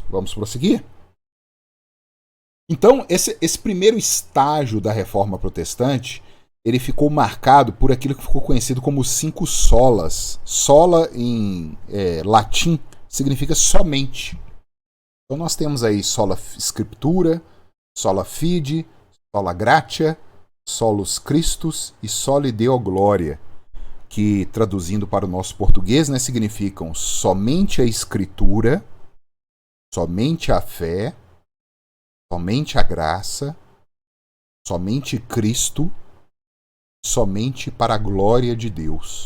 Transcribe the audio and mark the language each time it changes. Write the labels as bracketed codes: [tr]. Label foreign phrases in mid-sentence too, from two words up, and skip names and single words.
[pt] Vamos prosseguir? Então, esse primeiro estágio da Reforma Protestante, ele ficou marcado por aquilo que ficou conhecido como os 5 solas. Sola, em latim, significa somente. Então nós temos aí [la] sola scriptura, sola fide, sola gratia, solus Christus [pt] e [la] soli Deo gloria, [pt] que traduzindo para o nosso português, né, significam somente a escritura, somente a fé somente a graça, somente Cristo, somente para a glória de Deus.